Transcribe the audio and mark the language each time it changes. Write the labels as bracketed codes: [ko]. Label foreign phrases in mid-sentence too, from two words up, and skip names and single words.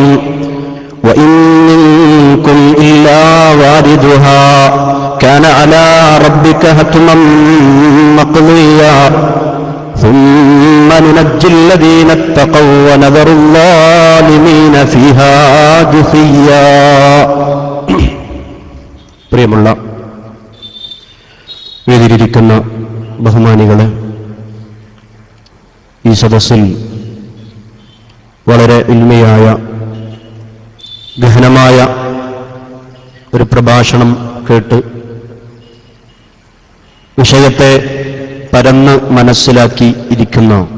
[ar] وإن منكم إلا واردها كان على ربك حتما مقضيا ثم ننجي الذين اتقوا ونذر الظالمين فيها جثيا. [ml] പ്രിയമുള്ള വേദിയിലിരിക്കുന്ന ബഹുമാനികളെ, ഈ സദസ്സിൽ വളരെ ഇൽമിയായ ഗഹനമായ ഒരു പ്രഭാഷണം കേട്ട് വിഷയത്തെ പരന്ന് മനസ്സിലാക്കി ഇരിക്കുന്ന